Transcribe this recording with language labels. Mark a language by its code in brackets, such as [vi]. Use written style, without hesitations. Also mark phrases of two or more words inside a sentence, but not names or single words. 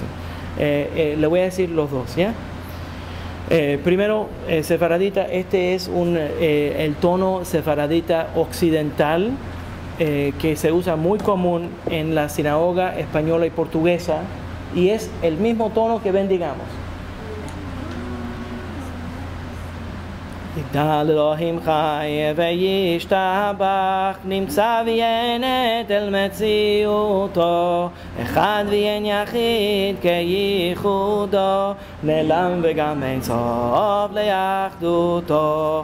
[es] Le voy a decir los dos, ¿ya? Primero, sefaradita, este es el tono sefaradita occidental que se usa muy común en la sinagoga española y portuguesa, y es el mismo tono que bendigamos. [he] יגדל אלוהים חי וישתבח, נמצא ואין אל מציאותו, אחד ואין יחיד כייחודו, נעלם וגם אין סוף ליחדותו.